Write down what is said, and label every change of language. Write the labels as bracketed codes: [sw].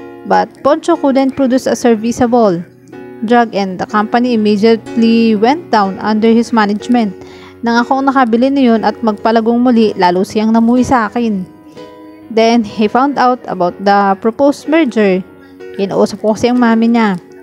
[en] But Poncho couldn't produce a serviceable drug and the company immediately went down under his management. [tl] Nang ako ang nakabili niyon at magpalagong muli, lalo siyang namuhi sa akin. [en] Then he found out about the proposed merger. [tl] Kinausap ko kasi ang mami niya.